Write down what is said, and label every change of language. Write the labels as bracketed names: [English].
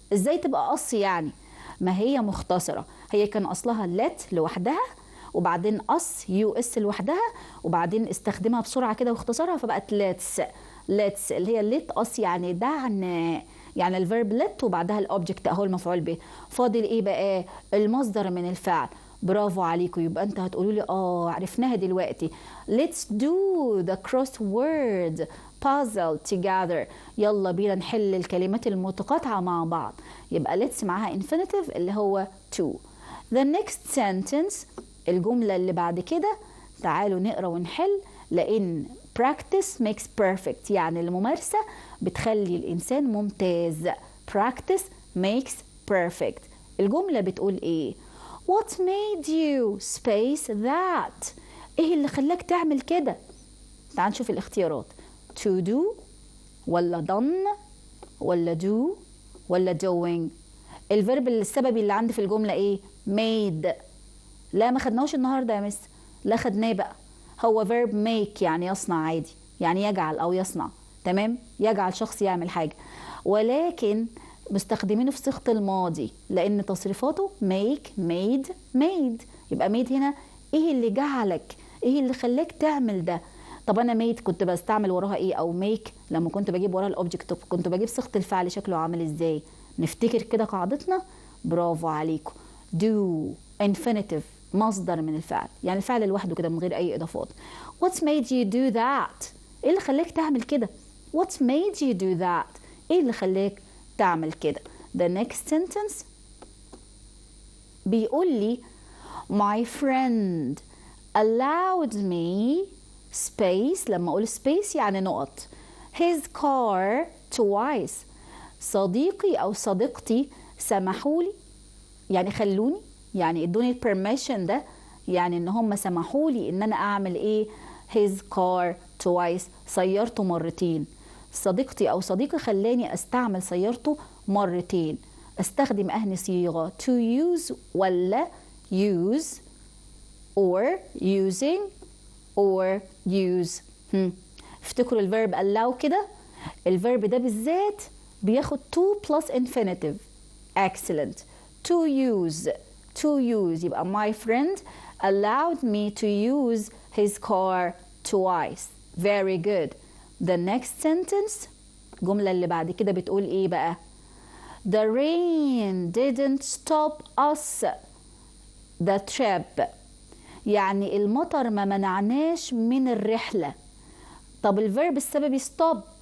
[Arabic] ازاي تبقى قص يعني؟ ما هي مختصره. هي كان اصلها let لوحدها وبعدين اس يو اس لوحدها وبعدين استخدمها بسرعه كده واختصارها فبقت let's اللي هي [English] let us [Arabic] يعني دعنا. يعني الفيرب let وبعدها الاوبجكت اهو المفعول به. فاضل ايه بقى؟ المصدر من الفعل. برافو عليكم. يبقى انت هتقولوا لي عرفناها دلوقتي. [English] let's do the crossword puzzle together. [Arabic] يلا بينا نحل الكلمات المتقاطعة مع بعض. يبقى let's معاها infinitive اللي هو to. the next sentence الجملة اللي بعد كده. تعالوا نقرأ ونحل لأن [English] practice makes perfect [Arabic] يعني الممارسة بتخلي الإنسان ممتاز. [English] practice makes perfect. [Arabic] الجملة بتقول إيه؟ [English] What made you space that؟ [Arabic] إيه اللي خلاك تعمل كده؟ تعال نشوف الاختيارات. [English] to do ولا done ولا do ولا doing. [Arabic] الفيرب السببي اللي عندي في الجملة إيه؟ made. لا ما خدناهوش النهاردة يا مس. لا خدناه بقى. هو verb make يعني يصنع عادي يعني يجعل أو يصنع. تمام؟ يجعل شخص يعمل حاجة ولكن مستخدمينه في صيغة الماضي لأن تصريفاته make made. يبقى made هنا إيه اللي جعلك؟ إيه اللي خلاك تعمل ده؟ طب أنا made كنت بستعمل وراها إيه؟ أو make لما كنت بجيب وراها الأوبجكت كنت بجيب صيغة الفعل شكله عامل إزاي؟ نفتكر كده قاعدتنا. برافو عليكم. do infinitive مصدر من الفعل يعني الفعل لوحده كده من غير أي إضافات. [English] What made you do that؟ [Arabic] إيه اللي خلاك تعمل كده؟ [English] What made you do that؟ إيه اللي خلاك تعمل كده؟ The next sentence [Arabic] بيقول لي [English] my friend allowed me space. [Arabic] لما أقول space يعني نقط. [English] his car twice. [Arabic] صديقي أو صديقتي سمحوا لي يعني خلوني يعني ادوني permission ده يعني ان هم سمحوا لي ان انا اعمل ايه؟ [English] his car twice [Arabic] سيارته مرتين. صديقتي او صديقي خلاني استعمل سيارته مرتين. استخدم اهني صيغه to use ولا [English] use or using or use. [Arabic] افتكروا الفيرب allow كده. الفيرب ده بالذات بياخد to plus infinitive. [English] excellent. to use يبقى my friend allowed me to use his car twice. very good. the next sentence [Arabic] الجملة اللي بعد كده بتقول ايه بقى؟ [English] the rain didn't stop us the trip. [Arabic] يعني المطر ما منعناش من الرحلة. طب الفيرب السببي stop.